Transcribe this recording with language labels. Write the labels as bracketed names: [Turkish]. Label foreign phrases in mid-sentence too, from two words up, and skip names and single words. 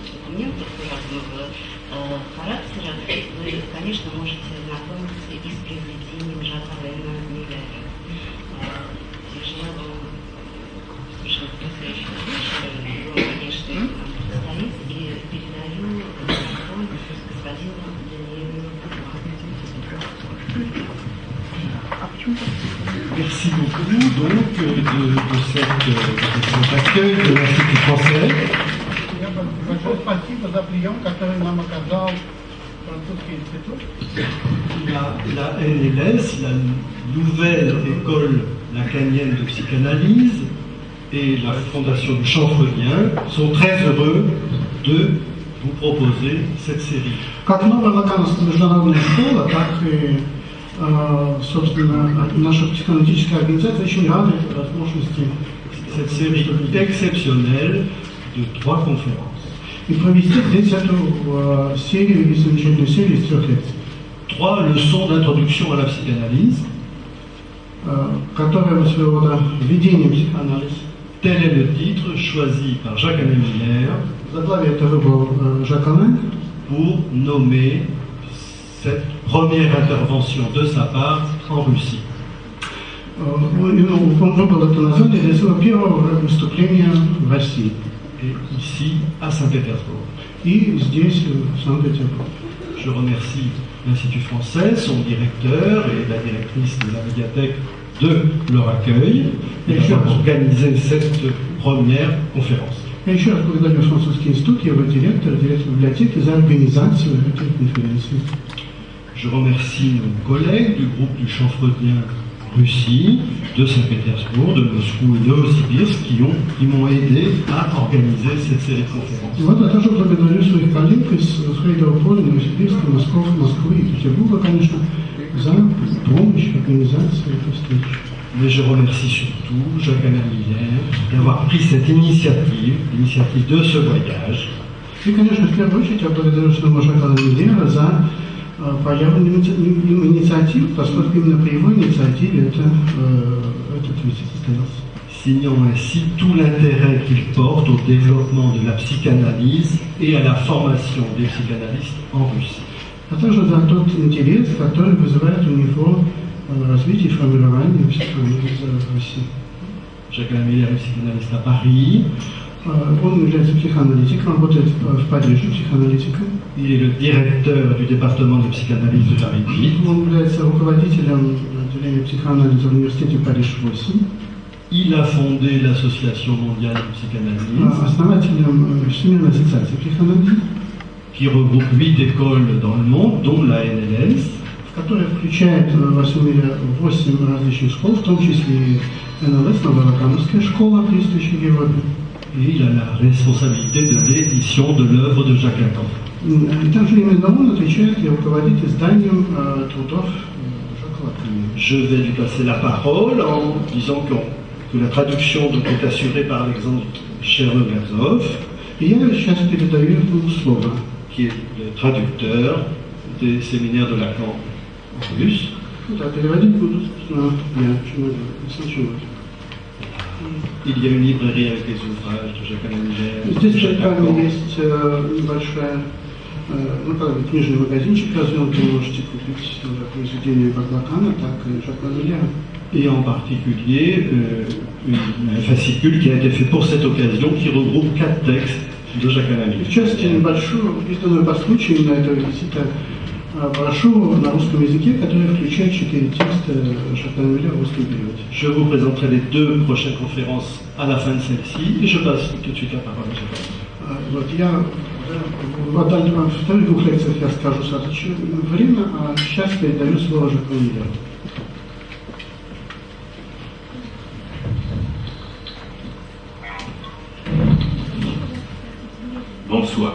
[Russian] документов разного характера, вы, конечно, можете знакомиться и с произведением Жака Алена Миллера. Я желаю вам совершенно потрясающего вечера. Его, конечно, стоит, и передаю микрофон господину Даниэлю. [French] Merci beaucoup donc de cet accueil de l'Institut français. [Russian] Большое спасибо за прием, который нам оказал французский институт. [French] La NLS, la nouvelle école lacanienne de psychanalyse, et la Fondation du Champ Freudien sont très heureux de vous proposer cette série. [Russian] Как новая лакановская международная школа, так и, собственно, наша психоаналитическая организация очень рада возможности [French] Cette série exceptionnelle de 3 conférences. [Russian] и провести здесь эту серию, замечательную серию из 3 лекций. [French] 3 leçons d'introduction à la psychanalyse. [Russian] Которая своего рода введение в психоанализ. [French] Tel est le titre choisi par Jacques-Alain Miller [Russian] Заглавие это выбрал Жак Ален [French] pour nommer cette première intervention de sa part en Russie. [Russian] Он выбрал это название для своего первого выступления в России. [French] Et ici, à Saint-Pétersbourg. [Russian] И здесь, в Санкт-Петербурге. [French] Je remercie l'Institut français, son directeur et la directrice de la médiathèque de leur accueil et d'avoir organisé cette première conférence. [Russian] Я еще раз благодарю Французский институт, его директор библиотеки за организацию этой конференции. [French] Je remercie nos collègues du groupe du Champ Freudien Russie, de Saint-Pétersbourg, de Moscou et de Новосибирск qui m'ont aidé à organiser cette série de conférences. [Russian] Вот я тоже благодарю своих коллег из Фрейдова поля, Новосибирска, Москвы и Петербурга, конечно, за помощь в организации этой встречи. [French] Mais je remercie surtout Jacques-Alain Miller d'avoir pris cette initiative de ce voyage. [Russian] И, конечно, в первую очередь я благодарю Жака Миллера за проявленную инициативу, поскольку именно при его инициативе этот визит состоялся. [French] Signant ainsi tout l'intérêt qu'il porte au développement de la psychanalyse et à la formation des psychanalystes en Russie. [Russian] А также за тот интерес, который вызывает у него развитие и формирование психоанализа в России. [French] Jacques-Alain Miller est psychanalyste à Paris. [Russian] Он является психоаналитиком, работает в Париже психоаналитиком. [French] Il est le directeur du département de psychanalyse de Paris 8. [Russian] Он является руководителем отделения психоанализа в университете Париж-8. [French] Il a fondé l'Association mondiale de psychanalyse, [Russian] Основателем Всемирной ассоциации психоанализа, [French] qui regroupe 8 écoles dans le monde, dont la NLS. [Russian] Которая включает во всем мире 8 различных школ, в том числе и НЛС, Новолокановская школа, действующая в Европе. [French] Et il a la responsabilité de l'édition de l'œuvre de Jacques Lacan. [Russian] И также именно он отвечает и руководит изданием трудов Жака Лакана. [French] Je vais lui passer la parole en disant que la traduction donc est assurée par l'exemple Chernogazov, [Russian] И я сейчас передаю ему слово. [French] qui est le traducteur des séminaires de Lacan en russe. [Russian] Да, переводить буду, собственно, я сначала. [French] Il y a une librairie avec les ouvrages de Jacques-Alain Miller. [Russian] Здесь Jacques перед вами Lacan. есть небольшая, книжный магазинчик развернут, вы можете купить произведения как Лакана, так и Жака Миллера. [French] Et en particulier un fascicule qui a été fait pour cette occasion qui regroupe 4 textes de Jacques-Alain Miller. [Russian] В частности, небольшую, изданную по случаю на этого визита брошюру на русском языке, которая включает 4 текста Жака Миллера в русском переводе. [French] Je vous présenterai les 2 prochaines conférences à la fin de celle-ci et je passe tout de suite la parole à Jacques. [Russian] Вот я в вторых 2 лекциях я скажу сразу время, а сейчас передаю слово Жаку Миллеру. [French] Bonsoir.